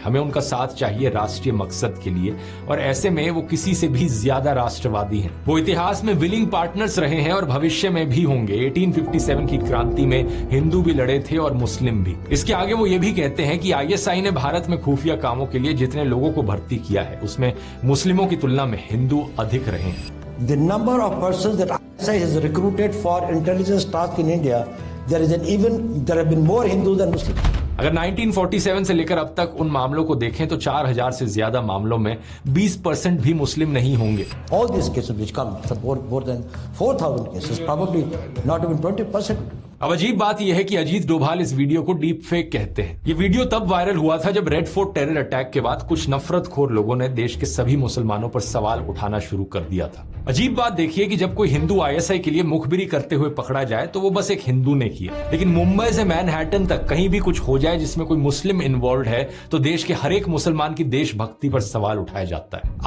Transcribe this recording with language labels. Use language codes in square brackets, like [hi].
[hi] हमें उनका साथ चाहिए राष्ट्रीय मकसद के लिए, और ऐसे में वो किसी से भी ज्यादा राष्ट्रवादी हैं। वो इतिहास में विलिंग पार्टनर्स रहे हैं और भविष्य में भी होंगे। 1857 की क्रांति में हिंदू भी लड़े थे और मुस्लिम भी। इसके आगे वो ये भी कहते हैं कि आईएसआई ने भारत में खुफिया कामों के लिए जितने लोगों को भर्ती किया है उसमें मुस्लिमों की तुलना में हिंदू अधिक रहे हैं। [en] The number of persons that ISI has recruited for intelligence task in India, there have been more Hindus than Muslims. [hi] अगर 1947 से लेकर अब तक उन मामलों को देखें तो 4000 से ज्यादा मामलों में 20% भी मुस्लिम नहीं होंगे। [en] All these cases which come, more than 4,000 cases, probably not even 20%. [hi] अब अजीब बात यह है कि अजीत डोभाल इस वीडियो को डीप फेक कहते हैं। ये वीडियो तब वायरल हुआ था जब रेड फोर्ट टेरर अटैक के बाद कुछ नफरतखोर लोगों ने देश के सभी मुसलमानों पर सवाल उठाना शुरू कर दिया था। अजीब बात देखिए कि जब कोई हिंदू आईएसआई के लिए मुखबिरी करते हुए पकड़ा जाए तो वो बस एक हिंदू ने किया, लेकिन मुंबई से मैनहट्टन तक कहीं भी कुछ हो जाए जिसमें कोई मुस्लिम इन्वॉल्व है तो देश के हर एक मुसलमान की देशभक्ति पर सवाल उठाया जाता है।